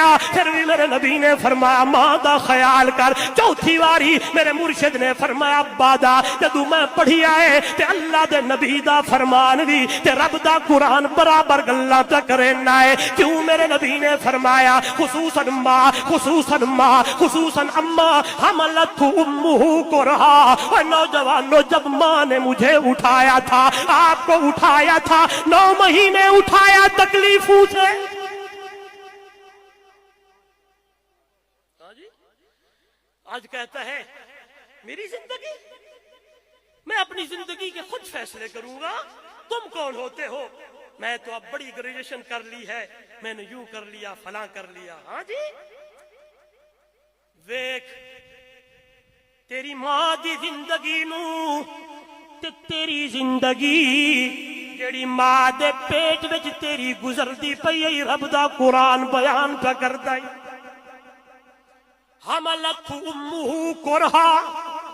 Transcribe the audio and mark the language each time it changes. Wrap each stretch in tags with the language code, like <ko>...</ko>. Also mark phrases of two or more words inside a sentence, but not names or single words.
<pa>پھر بھی میرے نبی نے فرمایا ماں دا خیال کر، چوتھی واری میرے مرشد نے فرمایا ابا دا، جدوں میں پڑھی آئے تے اللہ دے نبی دا فرمان بھی تے رب دا قرآن برابر گلاں تے کرنا ہے، کیوں میرے نبی نے فرمایا خصوصاً</pa> <ar>اما حملت امہ کرہا،</ar> <ur>اور نوجوانوں جب ماں نے مجھے اٹھایا تھا، آپ کو اٹھایا تھا، 9 مہینے اٹھایا تکلیفوں سے۔ آج کہتا ہے میری زندگی، میں اپنی زندگی کے خود فیصلے کروں گا، تم کون ہوتے ہو؟ میں تو اب بڑی گریجویشن کر لی ہے، میں نے یوں کر لیا فلاں کر لیا۔</ur> <pa>ہاں جی، ویکھ تیری ماں دی زندگی نو تے تیری زندگی جیڑی ماں دے پیٹ وچ تیری گزردی پئی ہے، رب دا قرآن بیان پہ کردا ہے۔</pa> <ar>حملت امہ کرہا،</ar>